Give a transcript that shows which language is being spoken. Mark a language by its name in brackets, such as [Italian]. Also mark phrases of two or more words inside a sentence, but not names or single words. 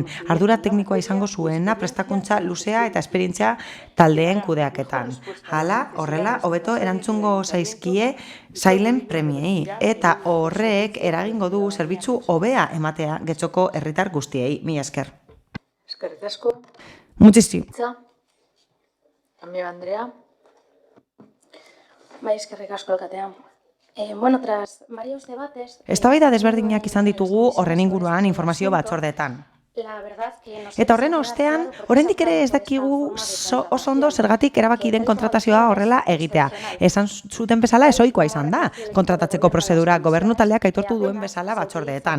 [Basque] Ardura teknikoa izango zuena, prestakuntza luzea eta esperientzia taldeen kudeaketan. Hala, horrela, hobeto erantzungo zaizkie sailen premiei eta horrek eragingo du zerbitzu hobea ematea Getxoko herritar guztiei. Mila esker. Eskerrik asko. [Spanish] Muchísimo. Amiga Andrea. [Basque] Bai, eskerrik asko alkatea. [Spanish] Bueno, tras varios debates... [Basque] Eztabaida desberdinak izan ditugu horren inguruan informazio batzordeetan. Eta horren ostean, oraindik ere ez dakigu oso ondo zergatik erabaki den kontratazioa horrela egitea. Esan zuten bezala ezoikoa izan da, kontratatzeko prozedura gobernu taldeak aitortu duen bezala batzordeetan.